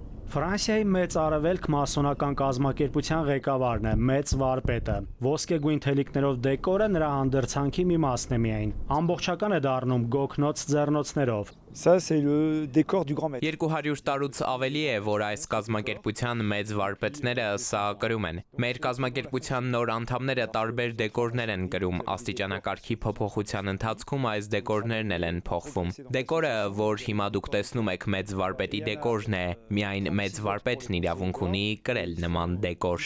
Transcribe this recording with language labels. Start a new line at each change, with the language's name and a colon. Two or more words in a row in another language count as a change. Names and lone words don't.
Armenian: Ֆրանսիայի մեծ արևելք մասոնական կազմակերպության ղեկավարն է, մեծ վարպետը։ Ոսկեգույն թելիկներով դեկորը նրա հանդերձանքի մի մասն է միայն։ Ամբողջական է դառնում գոգնոց ձեռնոցներով։
French: Ça, c'est le décor du grand maître.
Armenian: 200 տարուց ավելի է, որ այս կազմակերպության մեծ վարպետները սա կրում են։ Մեր կազմակերպության նոր անդամները տարբեր դեկորներ են կրում, աստիճանակարգի փոփոխության ընթացքում այս դեկորներն էլ են փոխվում։ Դեկորը, որ հիմա դուք տեսնում եք մեծ վարպետի դեկորն է, միայն մեծ վարպետն իրավունք ունի կրել նման դեկոր։